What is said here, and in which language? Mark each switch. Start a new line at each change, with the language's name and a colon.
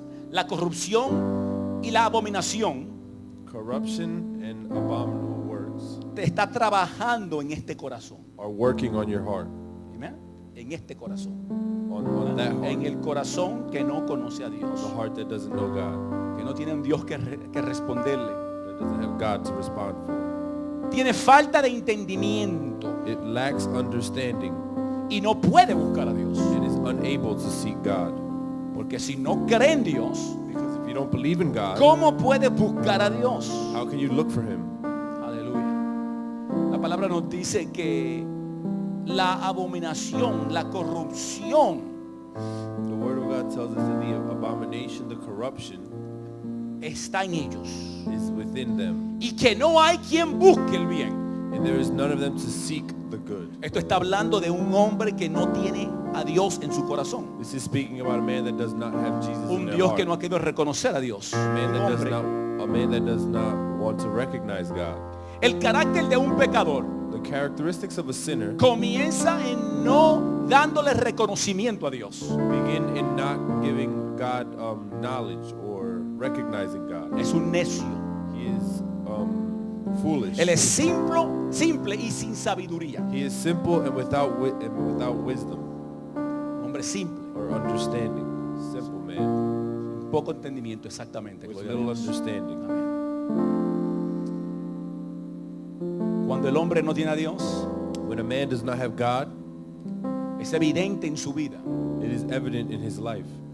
Spanish: La corrupción y la abominación
English: Corruption and abominable works
Spanish: te está trabajando en este corazón.
English: are working on your heart.
Spanish: Amen. En este corazón.
English: On that heart.
Spanish: En el corazón que no conoce a Dios.
English: The heart that doesn't know God.
Spanish: Que no tiene un Dios que responderle.
English: That doesn't have God to respond for.
Spanish: Tiene falta de entendimiento
English: It lacks understanding.
Spanish: y no puede buscar a Dios.
English: It is unable to seek God.
Spanish: Porque si no cree en Dios,
English: Because if you don't believe in God,
Spanish: ¿cómo puede buscar a Dios?
English: how can you look for Him?
Spanish: Aleluya. La palabra nos dice que la abominación, la corrupción
English: The Word of God tells us that the abomination, the corruption,
Spanish: está en ellos
English: is within them,
Spanish: y que no hay quien busque el bien.
English: and there is none of them to seek the good.
Spanish: Esto está hablando de un hombre que no tiene a Dios en su corazón.
English: This is speaking about a man that does not have Jesus in
Spanish: Un
English: their
Spanish: Dios
English: heart.
Spanish: que no ha querido reconocer a Dios.
English: a man
Spanish: Un
English: that does
Spanish: hombre.
English: not, a man that does not want to recognize God.
Spanish: El carácter de un pecador
English: The characteristics of a sinner
Spanish: comienza en no dándole reconocimiento a Dios.
English: begin in not giving God knowledge or recognizing God.
Spanish: Es un necio.
English: He is foolish.
Spanish: Él es simple y sin sabiduría.
English: He is simple and without wisdom
Spanish: Hombre simple,
English: or understanding. Simple man
Spanish: poco entendimiento exactamente.
English: with
Spanish: Gloria a
English: little
Spanish: Dios.
English: understanding.
Spanish: Amén. Cuando el hombre no tiene a Dios,
English: When a man does not have God,
Spanish: es evidente en su vida.
English: it is evident in his life.